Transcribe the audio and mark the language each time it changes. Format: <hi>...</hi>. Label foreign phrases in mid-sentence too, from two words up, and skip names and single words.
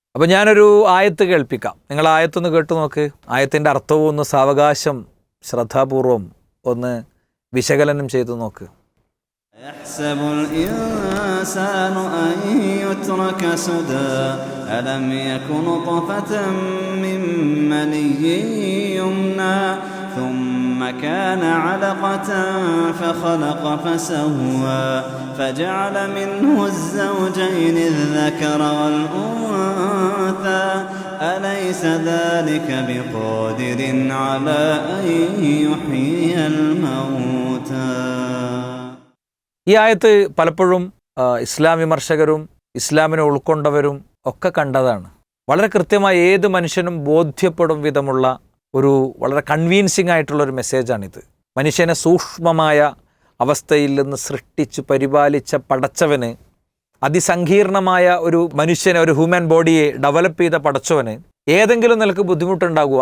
<ml>അപ്പോൾ ഞാനൊരു ആയത്ത് കേൾപ്പിക്കാം. നിങ്ങൾ ആയത്തൊന്ന് കേട്ടു നോക്ക്. ആയത്തിൻ്റെ അർത്ഥവും ഒന്ന് സാവകാശം ശ്രദ്ധാപൂർവം ഒന്ന് വിശകലനം ചെയ്തു നോക്ക്.</ml> <ar>يحسب الإنسان أن يترك سدى ألم يكن نطفة من مني يمنى ثم كان علقة فخلق فسوى فجعل منه الزوجين الذكر والأنثى أليس ذلك بقادر على أن يحيي الموتى.</ar> <ml>ഈ ആയത്ത് പലപ്പോഴും ഇസ്ലാം വിമർശകരും ഇസ്ലാമിനെ ഉൾക്കൊണ്ടവരും ഒക്കെ കണ്ടതാണ്. വളരെ കൃത്യമായി ഏത് മനുഷ്യനും ബോധ്യപ്പെടും വിധമുള്ള ഒരു വളരെ കൺവീൻസിംഗ് ആയിട്ടുള്ളൊരു മെസ്സേജാണിത്. മനുഷ്യനെ സൂക്ഷ്മമായ അവസ്ഥയിൽ നിന്ന് സൃഷ്ടിച്ച് പരിപാലിച്ച പടച്ചവന്, അതിസങ്കീർണമായ ഒരു മനുഷ്യനെ, ഒരു</ml> <en>human body develop</en> <ml>ചെയ്ത പടച്ചവന് ഏതെങ്കിലും നിലക്ക് ബുദ്ധിമുട്ടുണ്ടാകുമോ?</ml>